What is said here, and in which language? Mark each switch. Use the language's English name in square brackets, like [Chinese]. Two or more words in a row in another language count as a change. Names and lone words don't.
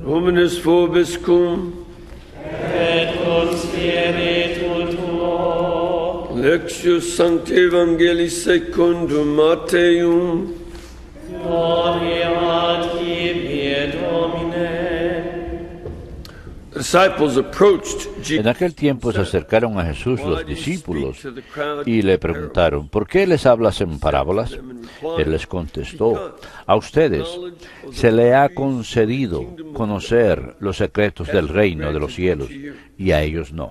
[Latin] Omnes vobiscum, Lectio Sancti Evangelii secundum Matteum. Gloria a tibi, Domine. [Spanish] En aquel tiempo se acercaron a Jesús los discípulos y le preguntaron, ¿por qué les hablas en parábolas? Él les contestó, a ustedes se le ha concedido conocer los secretos del reino de los cielos, y a ellos no.